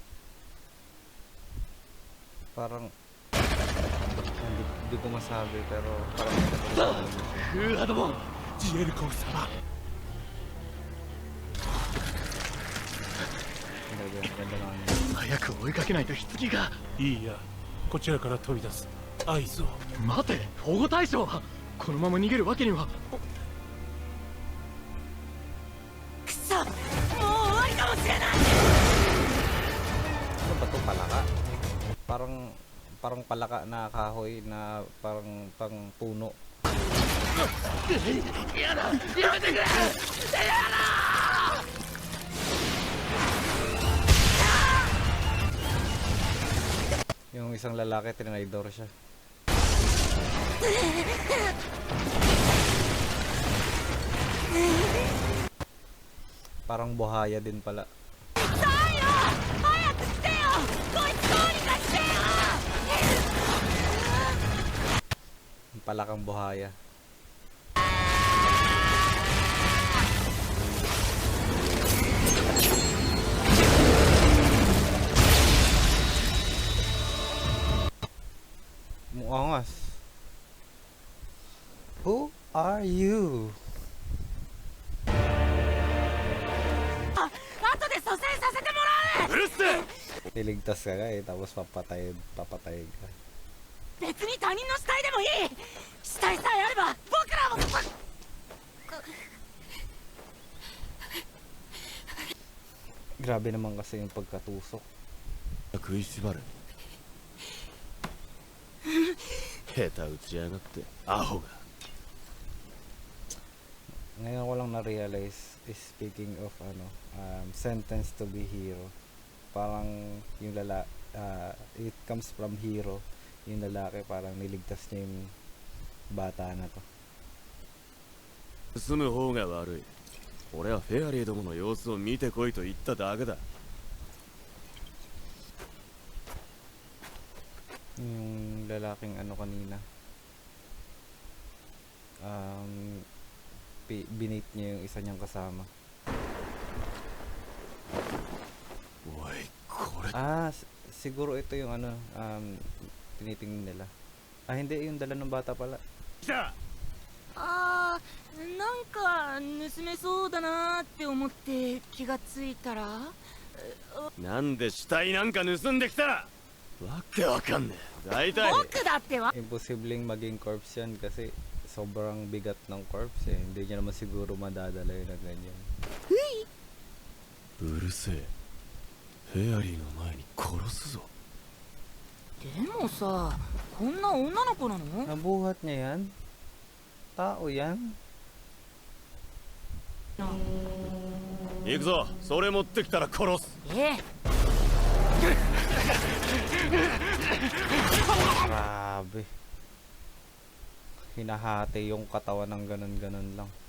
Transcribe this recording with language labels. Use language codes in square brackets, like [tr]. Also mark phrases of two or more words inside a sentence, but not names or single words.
[tl] Parang hindi ko masabi pero parang ganda lang. [ja] 早く追いかけないと棺が。いいや、こちらから飛び出す合図を。待て、保護対象はこのまま逃げるわけには。くそ、もう終わりかもしれない。 [tl] Ano ba to, palaka? Parang palaka na kahoy na parang pang puno. [ja] やだ、やめてくれ。 [tl] Yung isang lalaki tinaydor siya. Parang buhaya din pala. [ja] 早く来てよ、こいつどうにかしてよ。 [tl] Palakang buhaya. Muangas. [en] Who are you? [ja] 後で蘇生させてもらう。うるせえ。 [tl] Niligtas ka eh, tapos papatay ka. [ja] 別に他人の死体でもいい。死体さえあれば僕らも。 [tl] Grabe naman kasi yung pagkatusok. [ja] 食いしばる下手打ちやがってアホが [tl] Ngayon ko lang na-realize, [en] speaking of sentence to be hero, [tl] parang yung [en] it comes from hero, [tl] yung lalaki parang niligtas niya yung bata na to. [ja] 住む方が悪い俺はフェアリーどもの様子を見てこいと言っただけだ [tl] Yung lalaking kanina, binate niya yung isa niyang kasama. [ja] おいこれ [tl] Siguro ito yung tinitingin nila. Hindi, yung dala ng bata pala. [ja] あー、なんか盗めそうだなーって思って気がついたら。なんで死体なんか盗んできたわけわかんねえ大体僕だっては。 [tl] Imposibleng maging corpse yan kasi sobrang bigat ng corpse eh. Hindi niya naman siguro madadala yun na ganyan. [ja] うるせえフェアリーの前に殺すぞでもさ、こんな女の子なの？ [tl] Nabuhat niya yan? Tao yan? [ja] 行くぞそれ持ってきたら殺す [tl] Grabe. Hinahati yung katawan ng ganun-ganun lang.